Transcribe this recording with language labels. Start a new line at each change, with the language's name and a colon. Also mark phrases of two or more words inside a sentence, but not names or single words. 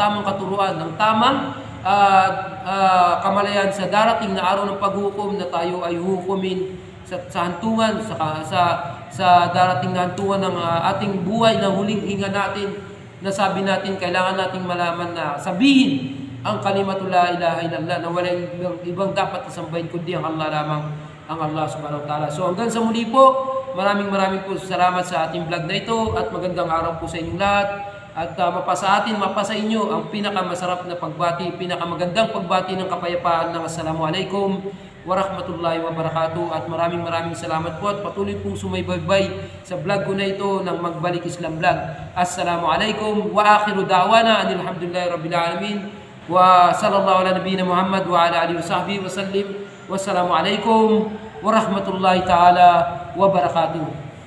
Filipino: tamang katuruan, ng tamang kamalayan sa darating na araw ng paghukom na tayo ay hukumin sa hantungan, sa darating na hantungan ng ating buhay na huling hinga natin, na sabi natin, kailangan nating malaman na sabihin ang
Arabic: كلمة لا إله إلا الله,
Filipino: na walang ibang dapat kasambahin kundi ang Allah lamang, ang Allah
Arabic: سبحانه وتعالى.
Filipino: So hanggang sa muli po, maraming po salamat sa ating vlog na ito at magandang araw po sa inyong lahat. At mapasa inyo ang pinakamasarap na pagbati, pinakamagandang pagbati ng kapayapaan ng
Arabic: السلام عليكم ورحمة الله وبركاته.
Filipino: At maraming salamat po at patuloy pong sumaybaybay sa vlog ko na ito ng Magbalik Islam Vlog.
Arabic: السلام عليكم وآخر دعوانا الحمد لله رب العالمين وصلى الله على نبينا محمد وعلى آله وصحبه وسلم. والسلام عليكم ورحمة الله تعالى وبركاته.